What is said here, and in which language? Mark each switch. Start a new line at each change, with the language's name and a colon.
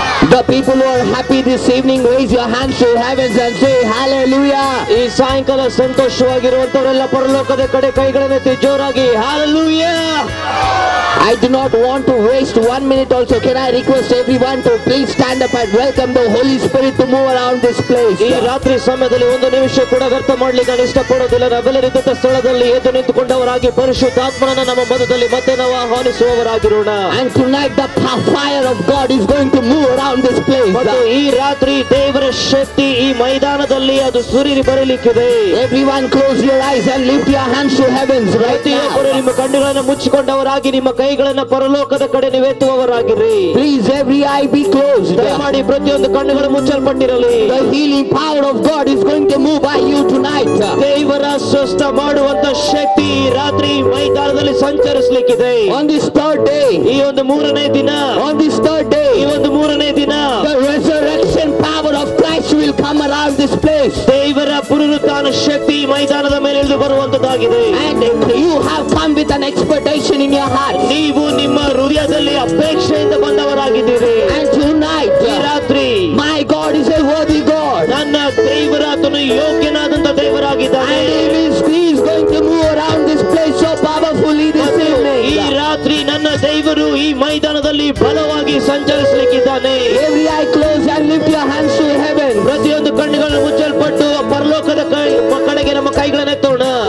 English: The people who are happy this evening, raise your hands to heavens and say Hallelujah.
Kannada: ಈ ಸಾಯಂಕಾಲ ಸಂತೋಷವಾಗಿರುವಂತವರೆಲ್ಲ ಪರಲೋಕದ ಕಡೆ ಕೈಗಳನ್ನೆತ್ತಿ ಜೋರಾಗಿ Hallelujah.
English: I do not want to waste 1 minute also. Can I request everyone to please stand up and welcome the Holy Spirit to move around this place.
Kannada: ಈ ರಾತ್ರಿ ಸಮಯದಲ್ಲಿ ಒಂದು ನಿಮಿಷ ಕೂಡ ವ್ಯರ್ಥ ಮಾಡಲಿಕ್ಕೆ ನಾನು ಇಷ್ಟಪಡೋದಿಲ್ಲ. ನಾವೆಲ್ಲರಿದ್ದ ಸ್ಥಳದಲ್ಲಿ ಎದ್ದು ನಿಂತುಕೊಂಡವರಾಗಿ ಪರಿಶುದ್ಧಾತ್ಮನನ್ನ ನಮ್ಮ ಮಧ್ಯದಲ್ಲಿ ಮತ್ತೆ ನಾವು ಆಹ್ವಾನಿಸುವವರಾಗಿರೋಣ.
English: And tonight the fire of God is going to move around this place.
Kannada: ಮತ್ತು ಈ ರಾತ್ರಿ ದೇವರ ಶಕ್ತಿ ಈ ಮೈದಾನದಲ್ಲಿ ಅದು ಸುರಿದು ಬರಲಿಕ್ಕಿದೆ.
English: Everyone close your eyes and lift your hands to heavens right now.
Kannada: ನಿಮ್ಮ ಕಣ್ಣುಗಳನ್ನು ಮುಚ್ಚಿಕೊಂಡವರಾಗಿ ನಿಮ್ಮ ಕೈಗಳನ್ನ ಪರಲೋಕದ ಕಡೆ ನೀವೆತ್ತುವವರಾಗಿರಿ.
English: Please every eye be closed.
Kannada: ದಯಮಾಡಿ ಪ್ರತಿಯೊಂದು ಕಣ್ಣುಗಳು ಮುಚ್ಚಲ್ಪಟ್ಟಿರಲಿ.
English: The healing power of God is going to move by you tonight.
Kannada: ದೇವರ ಸ್ವಸ್ಥ ಮಾಡುವಂತ ಶಕ್ತಿ ರಾತ್ರಿ ಮೈದಾನದಲ್ಲಿ ಸಂಚರಿಸಲಿಕ್ಕಿದೆ.
English: On this third day,
Kannada: ಈ ಒಂದು ಮೂರನೇ ದಿನ,
English: on this third day,
Kannada: ಈ ಒಂದು ಮೂರನೇ ದಿನ,
English: the resurrection power of Christ will come around this place.
Kannada: ದೇವರ ಪುನರುತ್ಥಾನ ಶಕ್ತಿ ಮೈದಾನದ ಮೇಲೆ ಇಳಿದು ಬರುವಂತದ್ದಾಗಿದೆ.
English: And you have come with an expectation in your heart.
Kannada: ನೀವು ನಿಮ್ಮ ಹೃದಯದಲ್ಲಿ ಅಪೇಕ್ಷೆಯಿಂದ ಬಂದವರಾಗಿದ್ದೀರಿ.
English: And tonight,
Kannada: ಈ ರಾತ್ರಿ,
English: my God is a worthy God.
Kannada: ನನ್ನ ದೇವರಾತನು ಯೋಗ್ಯನಾದಂತ ದೇವರಾಗಿದ್ದಾನೆ.
English: And he is going to move around this place so powerfully this evening.
Kannada: ಈ ರಾತ್ರಿ ನನ್ನ ದೇವರು ಈ ಮೈದಾನದಲ್ಲಿ ಬಲವಾಗಿ ಸಂಚರಿಸಲಿಕ್ಕಿದ್ದಾನೆ.
English: Every eye close and lift your hands to heaven.
Kannada: ಪ್ರತಿಯೊಂದು ಕಣ್ಣುಗಳು ಮುಚ್ಚಲ್ಪಟ್ಟು ಪರಲೋಕದ ಕಡೆಗೆ ನಮ್ಮ ಕೈಗಳನ್ನು ಎತ್ತೋಣ.